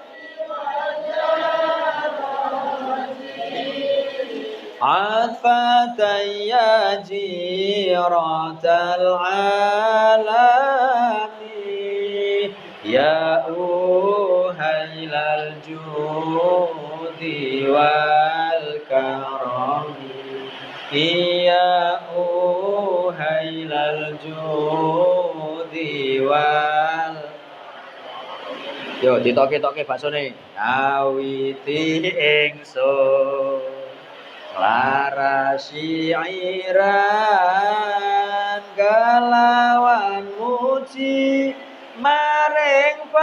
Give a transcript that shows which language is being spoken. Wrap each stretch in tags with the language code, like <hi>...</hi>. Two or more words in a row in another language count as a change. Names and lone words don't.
<ar>عفة يا جيرة العالم يا أهيل الجود والكرم يا أهيل الجود</ar> <jv>Yo ditoke-toke baksone. Awiti ingsun lara syiiran kelawan muji maring</jv>